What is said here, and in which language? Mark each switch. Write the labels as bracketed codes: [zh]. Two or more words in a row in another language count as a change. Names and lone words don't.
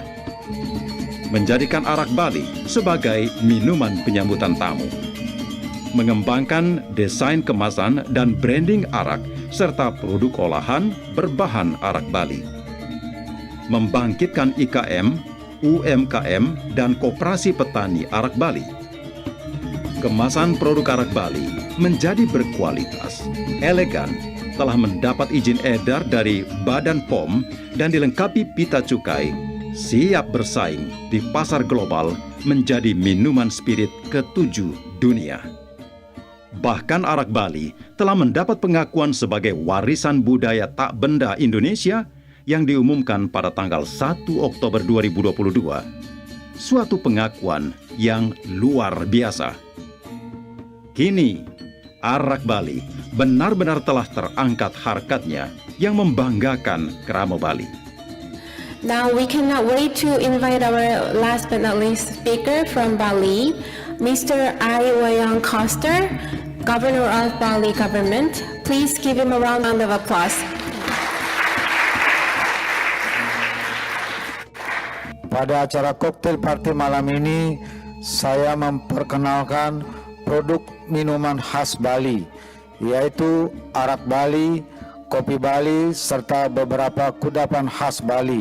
[id] Menjadikan arak Bali sebagai minuman penyambutan tamu. Mengembangkan desain kemasan dan branding arak serta produk olahan berbahan arak Bali. Membangkitkan IKM, UMKM, dan koperasi petani arak Bali. kemasan produk arak Bali menjadi berkualitas, elegan, telah mendapat izin edar dari Badan POM dan dilengkapi pita cukai, siap bersaing di pasar global menjadi minuman spirit ke-7 dunia. Bahkan arak Bali telah mendapat pengakuan sebagai warisan budaya tak benda Indonesia yang diumumkan pada tanggal 1 Oktober 2022. Suatu pengakuan yang luar biasa. Kini, arak Bali benar-benar telah terangkat harkatnya yang membanggakan kerama Bali. [en] Now we cannot wait to invite our last but not least speaker from Bali, Mr. Wayang Koster, Governor of Bali Government. Please give him a round of applause. [id] Pada acara [en] cocktail party [id] malam ini, saya memperkenalkan produk minuman khas Bali, yaitu arak Bali, kopi Bali, serta beberapa kudapan khas Bali.